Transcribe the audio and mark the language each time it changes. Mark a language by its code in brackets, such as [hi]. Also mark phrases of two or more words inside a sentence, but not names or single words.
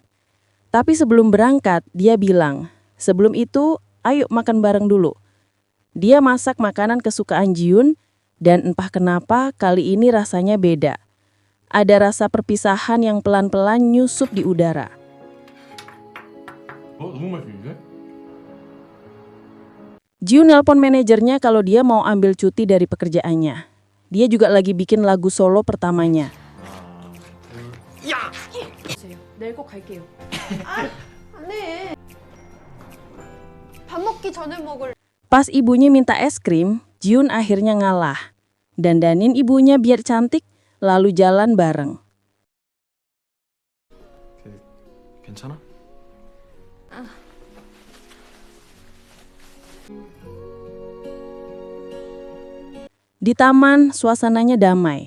[id] Tapi sebelum berangkat, dia bilang, sebelum itu ayo makan bareng dulu. Dia masak makanan kesukaan Ji-yoon dan entah kenapa kali ini rasanya beda. Ada rasa perpisahan yang pelan-pelan nyusup di udara. [ko] 너무 맛있는데? [id] Ji-yoon nelpon manajernya kalau dia mau ambil cuti dari pekerjaannya. Dia juga lagi bikin lagu solo pertamanya. [ko] 내일 꼭 갈게요. 안 해. 밥 먹기 전에 먹을. [id] Pas ibunya minta es krim, Ji-yoon akhirnya ngalah. Dandanin ibunya biar cantik, lalu jalan bareng. [ko] 괜찮아? [id] Di taman, suasananya damai.